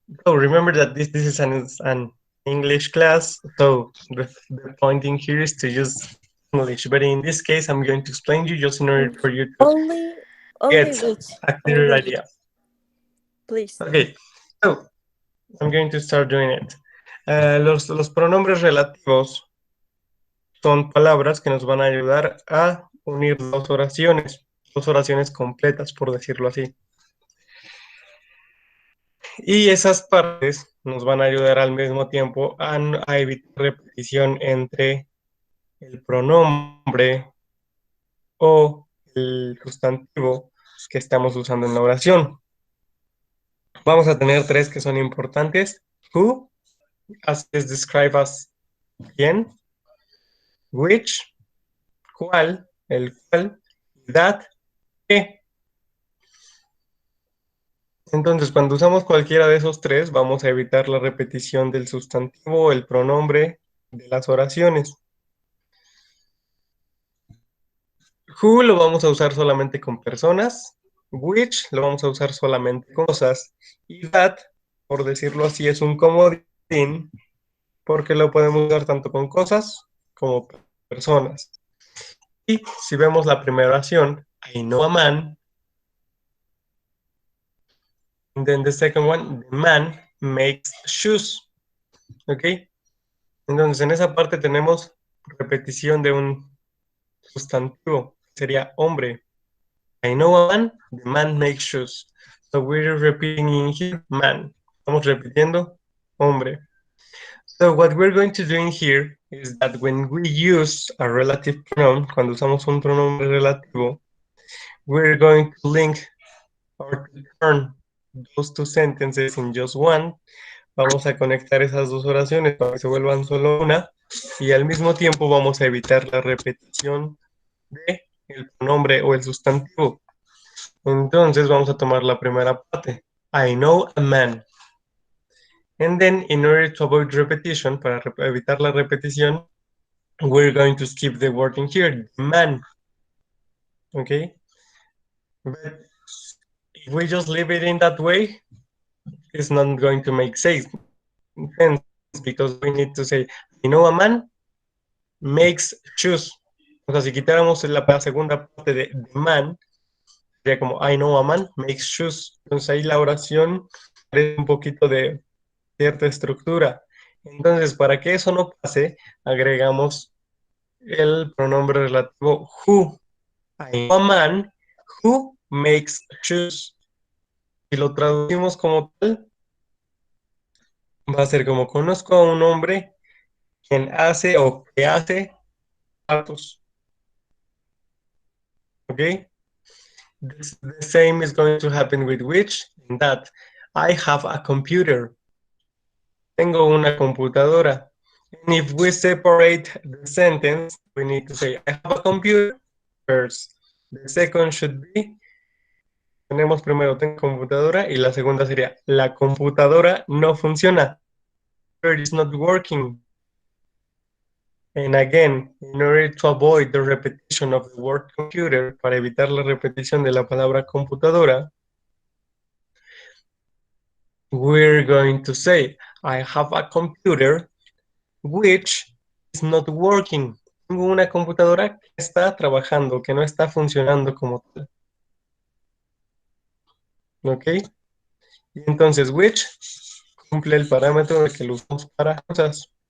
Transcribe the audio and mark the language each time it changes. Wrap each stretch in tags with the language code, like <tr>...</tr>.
<en>So remember that this is an English class, so the point in here is to use English. But in this case, I'm going to explain you just in order for you to Only, only get which, a clear only which, idea. please. Okay, so I'm going to start doing it.</en> <es>Los pronombres relativos son palabras que nos van a ayudar a unir dos oraciones completas, por decirlo así. Y esas partes nos van a ayudar al mismo tiempo a evitar repetición entre el pronombre o el sustantivo que estamos usando en la oración. Vamos a tener tres que son importantes.</es> <en>Who, as is described as</en> <es>quién. Which, cuál, el cual. That, qué. Entonces, cuando usamos cualquiera de esos tres, vamos a evitar la repetición del sustantivo o el pronombre de las oraciones. Who lo vamos a usar solamente con personas. Which lo vamos a usar solamente con cosas. Y that, por decirlo así, es un comodín porque lo podemos usar tanto con cosas como personas. Y si vemos la primera oración,</es> <en>I know a man. And then the second one, the man makes shoes.</en> <es>¿Ok? Entonces en esa parte tenemos repetición de un sustantivo. Sería hombre.</es> <en>I know a man, the man makes shoes. So we're repeating in here, man.</en> <es>Estamos repitiendo, hombre.</es> <en>So what we're going to do in here is that when we use a relative pronoun,</en> <es>cuando usamos un pronombre relativo,</es> <en>we're going to link or to turn those two sentences in just one.</en> <es>Vamos a conectar esas dos oraciones para que se vuelvan solo una y al mismo tiempo vamos a evitar la repetición de el pronombre o el sustantivo. Entonces vamos a tomar la primera parte.</es> <en>I know a man. And then in order to avoid repetition,</en> <es>para evitar la repetición,</es> <en>we're going to skip the word in here, man. Okay? But if we just leave it in that way, it's not going to make sense because we need to say, I know a man makes shoes.</en> <es>O sea, si quitáramos la segunda parte de man, sería como</es> <en>I know a man makes shoes.</en> <es>Entonces ahí la oración es un poquito de cierta estructura. Entonces, para que eso no pase, agregamos el pronombre relativo who.</es> <en>I know a man who makes shoes.</en> <es>Si lo traducimos como tal, va a ser como conozco a un hombre quien hace o que hace zapatos.</es> <en>Okay? The same is going to happen with which, in that I have a computer.</en> <es>Tengo una computadora.</es> <en>And if we separate the sentence, we need to say, I have a computer first. The second should be,</en> <es>tenemos primero, tengo computadora, y la segunda sería, la computadora no funciona.</es> <en>It is not working. And again, in order to avoid the repetition of the word computer,</en> <es>para evitar la repetición de la palabra computadora,</es> <en>we're going to say, I have a computer which is not working.</en> <es>Tengo una computadora que está trabajando, que no está funcionando como tal. ¿Ok? Y entonces, which cumple el parámetro de que lo usamos para cosas.</es>